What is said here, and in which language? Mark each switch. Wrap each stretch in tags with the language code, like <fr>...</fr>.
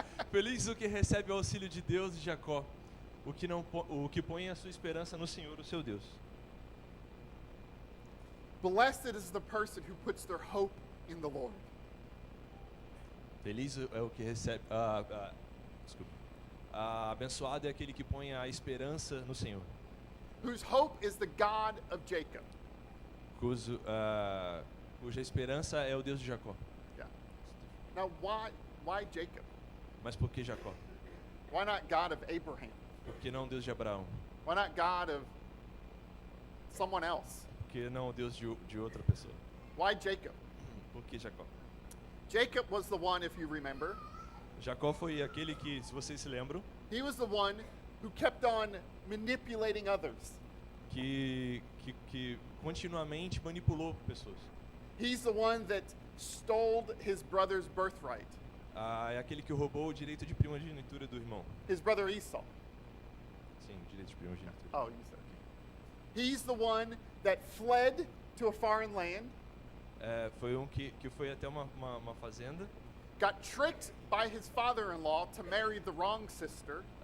<pt>Feliz o que recebe o auxílio de Deus de Jacó, o que põe a sua esperança no Senhor, o seu Deus.</pt> <en>Blessed is the person who puts their hope in the Lord.</en> <pt>Feliz é o que recebe. Desculpa. Abençoado é aquele que põe a esperança no Senhor.</pt> <en>Whose hope is the God of Jacob.</en> <pt>Cuja esperança é o Deus de Jacó.</pt> <en>Yeah. Now, why Jacob?</en> <pt>Mas por que Jacó?</pt> <en>Why not God of Abraham?</en> <pt>Por que não o Deus de Abraão?</pt> <en>Why not God of someone else?</en> <pt>Por que não o Deus de outra pessoa?</pt> <en>Why Jacob?</en> <pt>Por que Jacó?</pt> <en>Jacob was the one, if you remember,</en> <pt>Jacó foi aquele que, se vocês se lembram,</pt> <en>he was the one who kept on manipulating others.</en> <pt>que continuamente manipulou pessoas.</pt> <en>He's the one that stole his brother's birthright,</en> <pt>É aquele que roubou o direito de primogenitura do irmão.</pt> <en>his brother Esau.</en> <pt>Sim, direito de primogenitura.</pt> <en>Oh, you said okay. He's the one that fled to a foreign land,</en> <pt>Foi que foi até uma fazenda,</pt> <en>got tricked by his father-in-law to marry the wrong sister,</en>